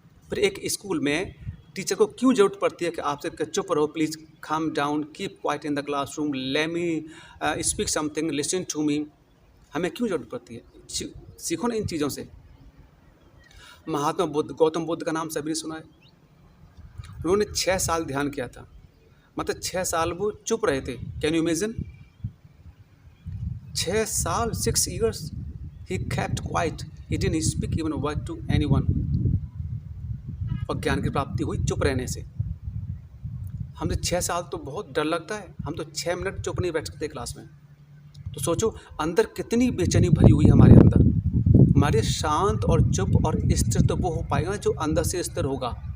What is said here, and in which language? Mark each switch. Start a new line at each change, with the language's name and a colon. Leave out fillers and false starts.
Hindi: फिर एक स्कूल में टीचर को क्यों ज़रूरत पड़ती है कि आपसे चुप रहो,
English: Please calm down, keep quiet in the classroom, let me speak something, listen to me?
Hindi: हमें क्यों ज़रूरत पड़ती है? सीखो ना इन चीज़ों से। महात्मा बुद्ध, गौतम बुद्ध का नाम सभी ने सुना है। उन्होंने 6 साल ध्यान किया था, मतलब 6 साल वो चुप रहे थे।
English: Can you imagine?
Hindi: 6 साल,
English: 6 years he kept quiet, he didn't speak even a word to anyone।
Hindi: और ज्ञान की प्राप्ति हुई चुप रहने से। हमने 6 साल तो बहुत डर लगता है, हम तो 6 मिनट चुप नहीं बैठ सकते क्लास में। तो सोचो अंदर कितनी बेचैनी भरी हुई है हमारे अंदर। हमारे शांत और चुप और स्थिर तो वो हो पाएगा जो अंदर से स्थिर होगा।